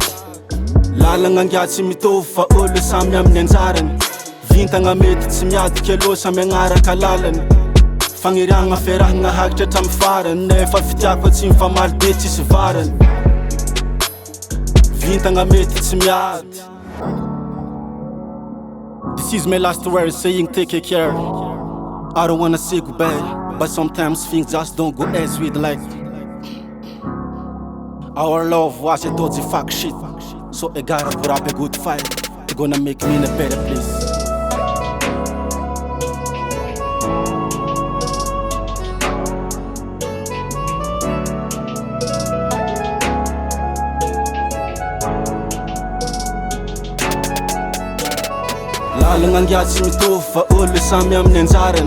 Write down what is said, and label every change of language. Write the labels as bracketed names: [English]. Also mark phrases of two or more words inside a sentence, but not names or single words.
[Malagasy] Lalagna angiatsy mitovy fa olo samy amin'ny anjarany. Vintagna mety tsy miadiky losa megnaraka lalany. Fagniriagna feragna hagitra hatramy farany. Nefa fitiako tsy mifamaly de tsisy varany. Vintagna mety tsy miady. [English] This is my last word saying take care. I don't wanna say goodbye, but sometimes things just don't go as we'd like. Our love was a dodgy fuck shit, so I gotta put up a good fight. It's gonna make me in a better place. [Malagasy] Lalagna angiatsy mitovy fa olo samy amin'ny anjarany.